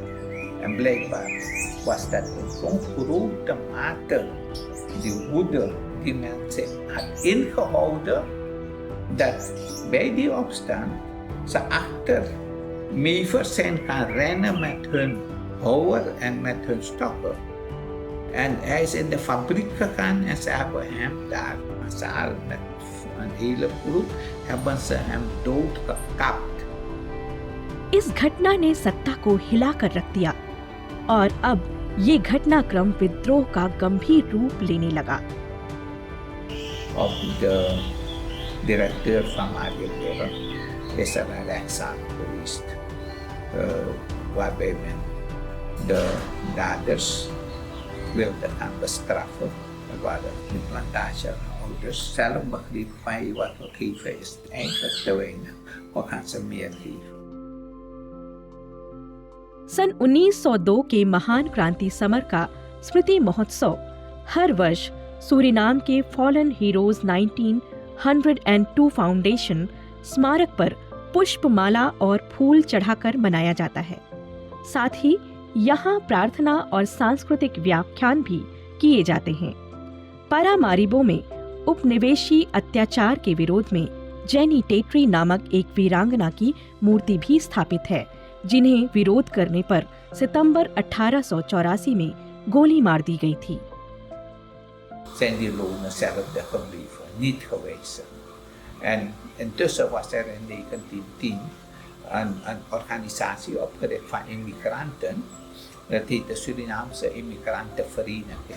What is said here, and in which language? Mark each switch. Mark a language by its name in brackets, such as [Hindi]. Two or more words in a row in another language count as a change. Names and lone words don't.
[Dutch] En blijkbaar was dat in zo'n grote mate die woede die mensen had ingehouden, dat bij die opstand ze achter Mevers zijn gaan rennen met hun houwer en met hun stokken. En hij is in de fabriek gegaan en ze hebben hem daar massaal met een hele groep hebben ze hem doodgekapt. [Hindi] इस घटना ने सत्ता को हिलाकर रख दिया और अब ये घटनाक्रम विद्रोह का गंभीर रूप लेने लगा। [Dutch] Op de directeur van Marienburg is er een rechtszaak geweest, waarbij men de daders wilden gaan bestraffen, waren de plantageouders zelf begrepen van wat we geven is eigenlijk te weinig, we gaan ze meer geven. [Hindi] सन 1902 के महान क्रांति समर का स्मृति महोत्सव हर वर्ष सूरीनाम के फॉलन हीरोज 1902 फाउंडेशन स्मारक पर पुष्पमाला और फूल चढ़ाकर मनाया जाता है। साथ ही यहाँ प्रार्थना और सांस्कृतिक व्याख्यान भी किए जाते हैं। पारामारिबो में उपनिवेशी अत्याचार के विरोध में जेनी टेटरी नामक एक वीरांगना की मूर्ति भी स्थापित है, जिन्हें विरोध करने पर सितंबर 1884 में गोली मार दी गई थी। [Dutch] Zijn die lonen hetzelfde gebleven, niet gewezen. En intussen was er in 1910 een organisatie opgericht van immigranten. Dat heet de Surinaamse Immigrantenvereniging.